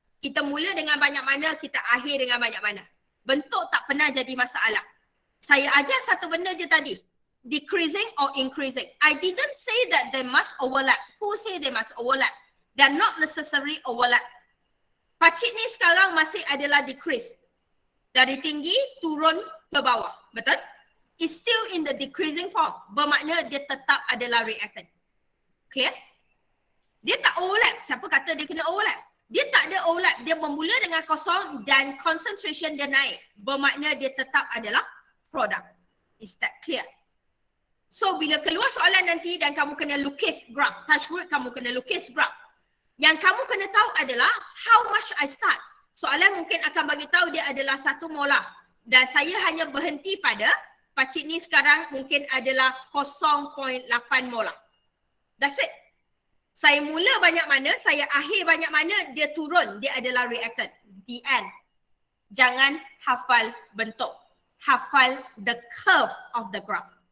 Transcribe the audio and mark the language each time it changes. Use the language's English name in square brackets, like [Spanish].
[Malay] Kita mula dengan banyak mana, kita akhir dengan banyak mana. Bentuk tak pernah jadi masalah. Saya ajar satu benda je tadi. [English] Decreasing or increasing. I didn't say that they must overlap. Who say they must overlap? They're not necessarily overlap. [Malay] Pakcik ni sekarang masih adalah decrease. Dari tinggi turun ke bawah. Betul? [English] It's still in the decreasing form. [Malay] Bermakna dia tetap adalah reactant. Clear? Dia tak overlap. Siapa kata dia kena overlap? Dia tak ada overlap. Dia bermula dengan kosong dan concentration dia naik. Bermakna dia tetap adalah produk. [English] Is that clear? [Malay] So bila keluar soalan nanti dan kamu kena lukis graph, [English] touch wood [Malay] kamu kena lukis graph. Yang kamu kena tahu adalah [English] how much I start. [Malay] Soalan mungkin akan bagi tahu dia adalah 1 molar. Dan saya hanya berhenti pada pakcik ni sekarang mungkin adalah 0.8 molar. [English] That's it. [Malay] Saya mula banyak mana, saya akhir banyak mana, dia turun, dia adalah reactant. [English] The end. [Malay] Jangan hafal bentuk. Hafal [English] the curve of the graph.